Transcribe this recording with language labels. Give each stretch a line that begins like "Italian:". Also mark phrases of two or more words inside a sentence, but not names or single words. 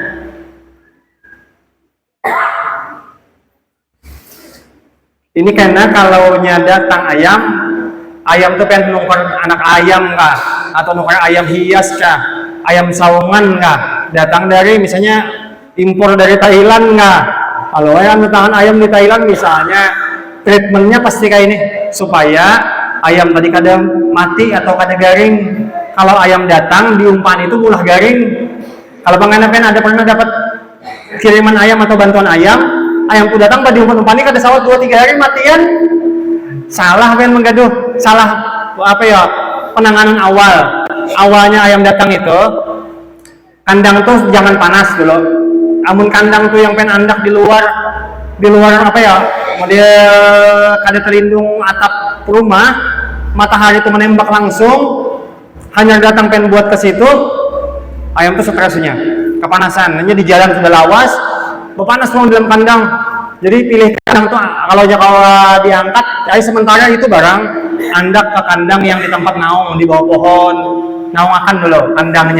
Banjar: Ini karena kalau datang ayam tuh pengen nuker anak ayam kah, atau nuker ayam hias kah, ayam saungan kah, datang dari misalnya impor dari Thailand kah. Kalau ayam di Thailand misalnya, treatmentnya pasti kayak ini supaya ayam tadi kada mati atau kada garing. Kalau ayam datang diumpan itu mulah garing. Kalau pengen ada pernah dapat kiriman ayam atau bantuan ayam tuh datang pada diumpan ini kada sawat 2-3 hari matian. Salah pengen menggaduh, salah penanganan awalnya ayam datang itu kandang tuh jangan panas dulu. Amun kandang tuh yang pengen andak di luar model kada terlindung atap rumah, matahari itu menembak langsung, hanya datang pengen buat ke situ, ayam tuh stresnya kepanasan. Hanya di jalan sudah lawas, panas mau dalam kandang. Jadi pilih kandang tuh kalau diangkat, sementara itu barang andak ke kandang yang di tempat naung di bawah pohon, naung akan dulu kandangnya.